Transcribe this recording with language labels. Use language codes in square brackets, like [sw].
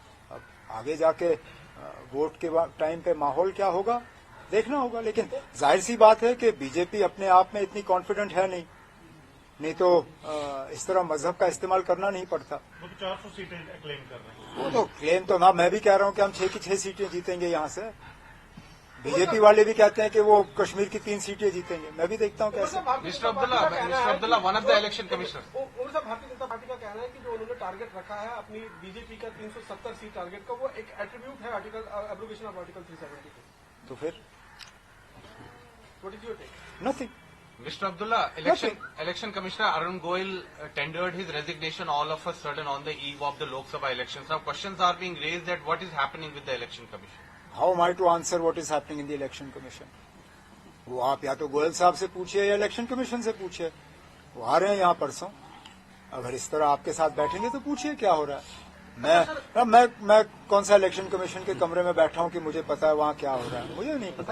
[hi] अब आगे जाके वोट के टाइम पे माहौल क्या होगा देखना होगा, लेकिन जाहिर सी बात है कि बीजेपी अपने आप में इतनी कॉन्फिडेंट है नहीं तो इस तरह मजहब का इस्तेमाल करना नहीं पड़ता। वो तो 400 सीटें क्लेम कर रहे हैं। वो तो क्लेम तो ना, मैं भी कह रहा हूं कि हम 6 की 6 सीटें जीतेंगे यहां से। बीजेपी वाले भी कहते हैं कि वो कश्मीर की 3 सीटें जीतेंगे, मैं भी देखता हूं कैसे। [en] Mr. Abdullah, one of the election commissioners. [hi] उनका भारतीय जनता पार्टी का कहना है कि जो उन्होंने टारगेट रखा है अपनी बीजेपी का 370 सीट टारगेट का, वो एक एट्रीब्यूट है आर्टिकल एब्रोगेशन ऑफ आर्टिकल 370। तो फिर [en] What is your take? Nothing. Mr. Abdullah, election commissioner Arun Goyal tendered his resignation all of a sudden on the eve of the Lok Sabha elections. Now questions are being raised that what is happening with the election commission. How am I to answer what is happening in the election commission? [hi] वो आप या तो गोयल साहब से पूछिए या election commission से पूछिए, वो आ रहे हैं यहाँ परसों। अगर इस तरह आपके साथ बैठेंगे तो पूछिए क्या हो रहा है। मैं कौन सा इलेक्शन कमीशन के कमरे में बैठा हूँ कि मुझे पता है वहाँ क्या हो रहा है, मुझे नहीं पता।